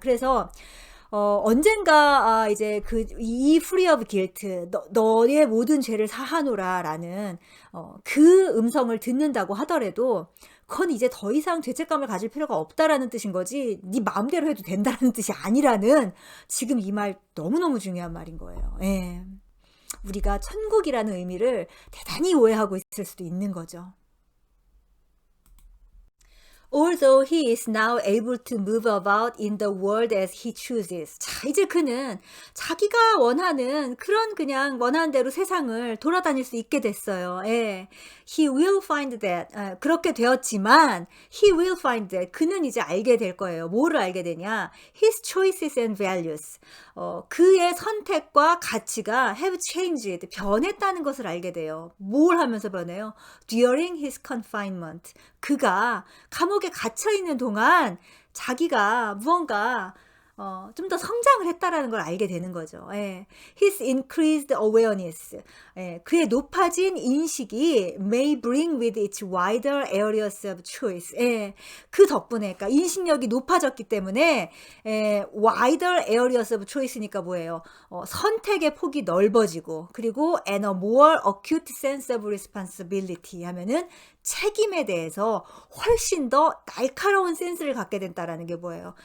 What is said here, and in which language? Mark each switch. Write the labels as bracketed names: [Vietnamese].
[Korean] 그래서 언젠가 이제 이 [English] free of guilt, [Korean] 너의 모든 죄를 사하노라라는 그 음성을 듣는다고 하더라도 그건 이제 더 이상 죄책감을 가질 필요가 없다라는 뜻인 거지 네 마음대로 해도 된다라는 뜻이 아니라는, 지금 이 말 너무너무 중요한 말인 거예요. 우리가 천국이라는 의미를 대단히 오해하고 있을 수도 있는 거죠. [English] Although he is now able to move about in the world as he chooses. [Korean] 자, 이제 그는 자기가 원하는 그런 그냥 원하는 대로 세상을 돌아다닐 수 있게 됐어요. [English] 예. He will find that. [Korean] 그렇게 되었지만 [English] he will find that. [Korean] 그는 이제 알게 될 거예요. 뭐를 알게 되냐? [English] His choices and values. [Korean] 그의 선택과 가치가 [English] have changed. [Korean] 변했다는 것을 알게 돼요. 뭘 하면서 변해요? [English] During his confinement. [Korean] 그가 감옥에 갇혀 있는 동안 자기가 무언가 좀 더 성장을 했다라는 걸 알게 되는 거죠. 예. [English] His increased awareness. [Korean] 예. 그의 높아진 인식이 [English] may bring with its wider areas of choice. [Korean] 예. 그 덕분에, 그러니까 인식력이 높아졌기 때문에 [English] wider areas of choice [Korean] 니까 뭐예요? 선택의 폭이 넓어지고, 그리고 [English] and a more acute sense of responsibility [Korean] 하면은 책임에 대해서 훨씬 더 날카로운 센스를 갖게 된다라는 게 뭐예요?